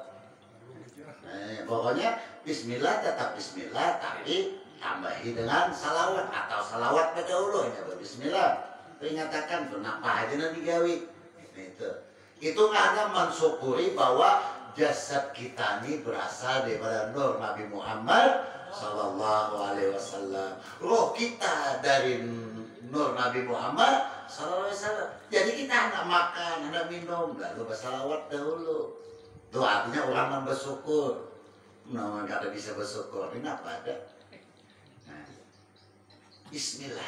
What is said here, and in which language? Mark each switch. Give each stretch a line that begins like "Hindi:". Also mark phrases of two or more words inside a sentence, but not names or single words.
Indonesian: Pokoknya Bismillah tetap Bismillah, tapi tambahi dengan salawat atau salawat pada Allah ya Bismillah. Peringatakan tuh, apa aja nanti gawi. Itu karena mensyukuri bahwa jasad kita ini berasal daripada nur Nabi Muhammad
Arabic: صلى الله عليه وسلم.
Indonesian: Roh kita dari nur Nabi Muhammad
Arabic: صلى الله عليه وسلم.
Indonesian: Jadi kita nggak makan, nggak minum, lalu bersalawat dahulu. Itu artinya orang yang bersyukur. Nah, nggak ada bisa bersyukur. Ini apa ada? Nah, Bismillah.